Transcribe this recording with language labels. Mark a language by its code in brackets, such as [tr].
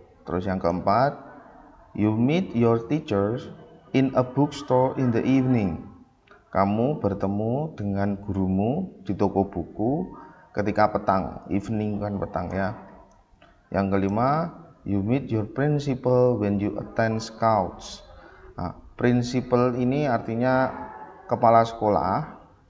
[id] Terus yang keempat, [en] you meet your teachers in a bookstore in the evening. [id] Kamu bertemu dengan gurumu di toko buku ketika petang. Evening kan petang ya. Yang kelima, [en] you meet your principal when you attend scouts. [id] Nah, principal ini artinya kepala sekolah.